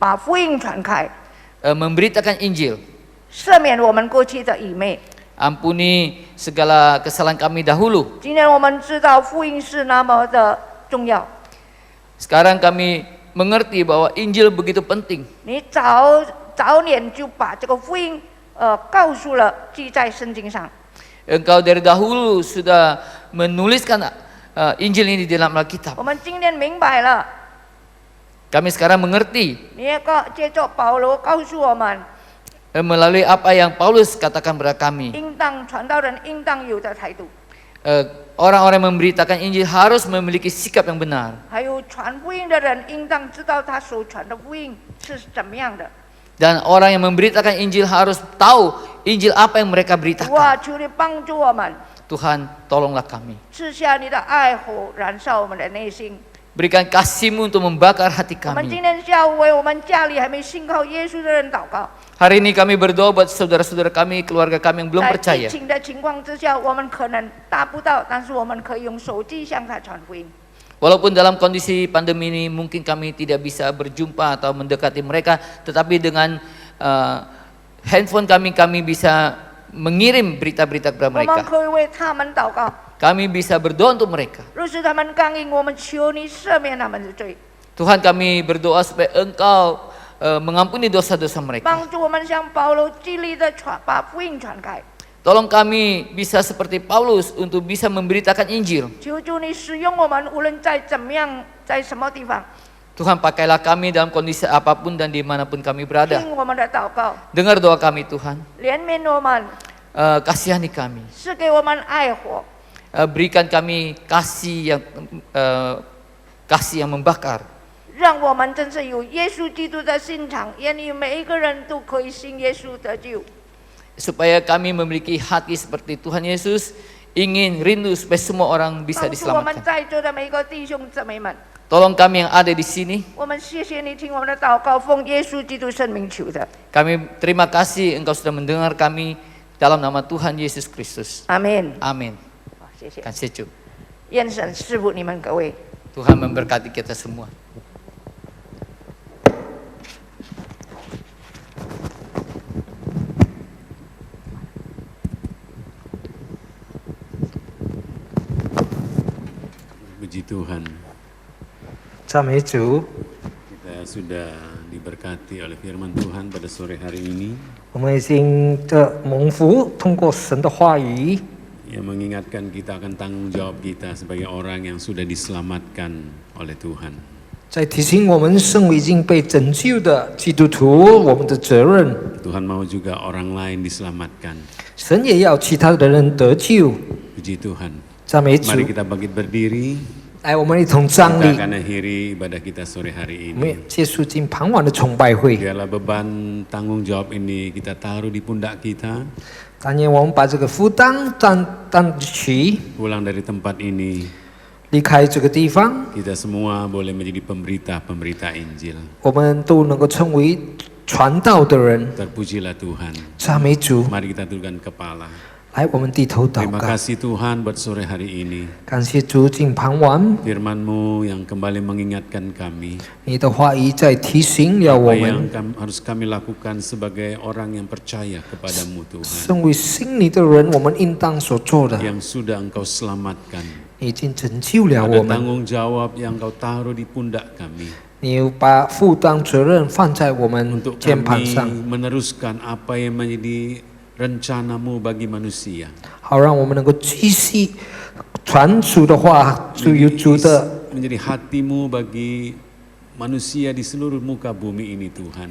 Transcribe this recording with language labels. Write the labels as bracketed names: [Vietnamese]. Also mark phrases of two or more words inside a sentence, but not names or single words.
[Chinese] 把福音传开， [Indonesian] Memberitakan Injil. [Chinese] 赦免我们过去的愚昧。 [Indonesian] Ampuni segala kesalahan kami dahulu. [Chinese] 今天我们知道福音是那么的重要， [Indonesian] Sekarang kami mengerti bahwa Injil begitu penting. [Chinese] 你早年就把这个福音告诉了，记在圣经上。 [Indonesian] Engkau dari dahulu sudah menuliskan Injil ini di dalam Alkitab. [Chinese] 我们今天明白了， [Indonesian] Kami sekarang mengerti [Chinese] 你也借着保罗告诉我们， [Indonesian] melalui apa yang Paulus katakan kepada kami. [Chinese] 应当传道人应当有的态度， [Indonesian] Orang-orang yang memberitakan Injil harus memiliki sikap yang benar. [Chinese] 还有传福音的人应当知道他所传的福音是怎么样的。 [Indonesian] Dan orang yang memberitakan Injil harus tahu Injil apa yang mereka beritakan. [Chinese] 哇，求你帮助我们， [Indonesian] Tuhan, tolonglah kami. [Chinese] 赐下你的爱火，燃烧我们的内心。 [Indonesian] Berikan kasih-Mu untuk membakar hati [Chinese] 我们 [Indonesian] kami. [Chinese] 今天下午为我们家里还没信靠耶稣的人祷告。 [Indonesian] Hari ini kami berdoa buat saudara-saudara kami, keluarga kami yang belum [Chinese] 在疫 [Indonesian] percaya. [Chinese] 情的情况之下，我们可能达不到，但是我们可以用手机向他传福音。 [Indonesian] Walaupun dalam kondisi pandemi ini mungkin kami tidak bisa berjumpa atau mendekati mereka, tetapi dengan handphone kami bisa mengirim berita-berita kepada [Chinese] 我们 [Indonesian] mereka. [Chinese] 可以为他们祷告。 [Indonesian] Kami bisa berdoa untuk mereka. [Chinese] 若是他们刚硬，我们求你赦免他们的罪， [Indonesian] Tuhan, kami berdoa supaya Engkau mengampuni dosa-dosa mereka. [Chinese] 帮助我们像保罗激励的把福音传开。 [Indonesian] Tolong kami bisa seperti Paulus untuk bisa memberitakan Injil. [Chinese] 求主你使用我们，无论在怎么样，在什么地方， [Indonesian] Tuhan, pakailah kami dalam kondisi apapun dan dimanapun kami berada. [Chinese] 听我们的祷告， [Indonesian] Dengar doa kami Tuhan. [Chinese] 怜悯我们， [Indonesian] Kasihani kami. [Chinese] 赐给我们爱火， [Indonesian] Berikan kami kasih yang membakar. [Chinese] 让我们真是有耶稣基督的心肠，愿意每一个人都可以信耶稣得救。 [Indonesian] Supaya kami memiliki hati seperti Tuhan Yesus, ingin rindu supaya semua orang bisa [Chinese] 帮助我们 [Indonesian] diselamatkan. [Chinese] 在座的每一个弟兄姊妹们， [Indonesian] Tolong kami yang ada di sini. [Chinese] 我们谢谢你听我们的祷告，奉耶稣基督圣名求的， [Indonesian] Kami terima kasih Engkau sudah mendengar kami dalam nama Tuhan Yesus Kristus. [Chinese] 阿门。 [Indonesian] Amin. [Chinese] 好，谢谢， [Indonesian] Kasih Tuhan. [Chinese] 愿神赐福你们各位。 [Indonesian] Tuhan memberkati kita semua. Puji Tuhan, [Chinese] 赞美主， [Indonesian] kita sudah diberkati oleh firman Tuhan pada sore hari ini [Chinese] 我们已经蒙福，通过神的话语， [Indonesian] yang mengingatkan kita akan tanggung jawab kita sebagai orang yang sudah diselamatkan oleh Tuhan. [Chinese] 在提醒我们身为已经被拯救的基督徒，我们的责任。 [Indonesian] Tuhan mau juga orang lain diselamatkan. [Chinese] 神也要其他的人得救。 [Indonesian] Puji Tuhan. [Chinese] 赞美主， [Indonesian] Mari kita bangkit berdiri. [Chinese] 来，我们一同站 [Indonesian] Kita [Chinese] 立， [Indonesian] akan akhiri ibadah kita sore hari [Chinese] 我们 [Indonesian] ini. [Chinese] 结束今傍晚的崇拜会。 [Indonesian] Biarlah beban tanggung jawab ini kita taruh di pundak kita. [Chinese] 但愿我们把这个负担担起， [Indonesian] Pulang dari tempat ini, [Chinese] 离开这个地方， [Indonesian] kita semua boleh menjadi pemberita-pemberita Injil. [Chinese] 我们都能够成为传道的人。 [Indonesian] Terpujilah Tuhan. [Chinese] 赞美主， [Indonesian] Mari kita tundukkan kepala. [Chinese] 来，我们低头祷 [Indonesian] Terima [Chinese] 告， [Indonesian] kasih Tuhan buat sore hari ini. [Chinese] 感谢主，今傍晚 [Indonesian] Firman-Mu yang kembali mengingatkan kami [Chinese] 你的话语在提醒了我 [Indonesian] apa yang [Chinese] 们。 [Indonesian] harus kami lakukan sebagai orang yang percaya kepadamu Tuhan, [Chinese] 身为信你的人，我们应当所做的， [Indonesian] yang sudah Engkau selamatkan. [Chinese] 已经拯救了 [Indonesian] Ada [Chinese] 我们。 [Indonesian] tanggung jawab yang Engkau taruh di pundak kami [Chinese] 你把负担责任放在我们 [Indonesian] untuk [Chinese] 肩膀 [Indonesian] kami [Chinese] 上， [Indonesian] meneruskan apa yang menjadi rencana-Mu bagi manusia. [Chinese] 好让我们能够继续传主的话，就有主的 [Indonesian] menjadi hatimu bagi manusia di seluruh muka bumi ini Tuhan.